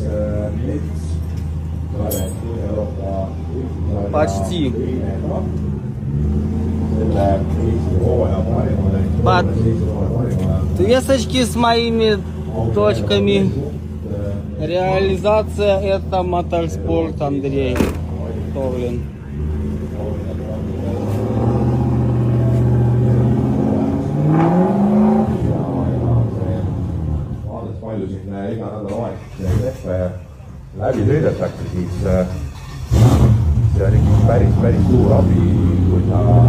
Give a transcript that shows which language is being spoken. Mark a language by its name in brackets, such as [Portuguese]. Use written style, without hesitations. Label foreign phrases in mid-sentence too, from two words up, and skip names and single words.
[Russian] Почти. Подвесочки с моими точками. Реализация это моторспорт Андрей Товлин. [Estonian] Palju siin iga nädalavahetus lehve läbi sõidetakse, siis see on ikkagi päris suur abi, kui sa